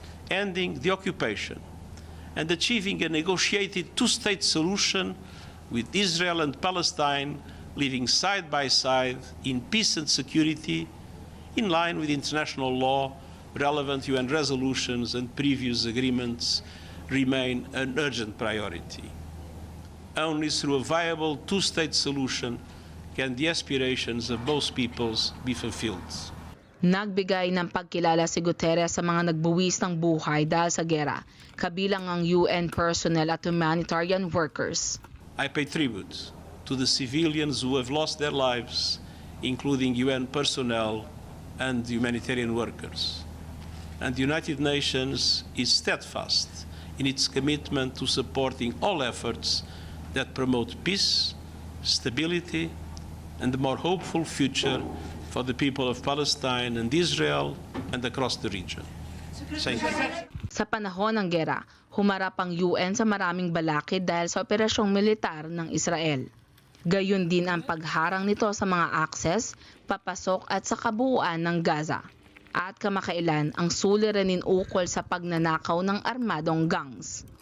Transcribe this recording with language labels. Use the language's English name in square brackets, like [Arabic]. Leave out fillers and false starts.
[English] ending the occupation and achieving a negotiated two-state solution with Israel and Palestine living side by side in peace and security, in line with international law, relevant UN resolutions and previous agreements, remain an urgent priority. Only through a viable two-state solution can the aspirations of both peoples be fulfilled. [Filipino] Nagbigay ng pagkilala si Guterres sa mga nagbuwis ng buhay dahil sa gera, kabilang ang UN personnel at [English] humanitarian workers. I pay tribute to the civilians who have lost their lives, including UN personnel and humanitarian workers. And the United Nations is steadfast in its commitment to supporting all efforts that promote peace, stability, and a more hopeful future for the people of Palestine and Israel and across the region. Thank you. [Filipino] Sa panahon ng gera, humarap ang UN sa maraming balakid dahil sa operasyong militar ng Israel. Gayon din ang pagharang nito sa mga akses, papasok at sa kabuuan ng Gaza. At kamakailan ang suliranin ukol sa pagnanakaw ng armadong gangs.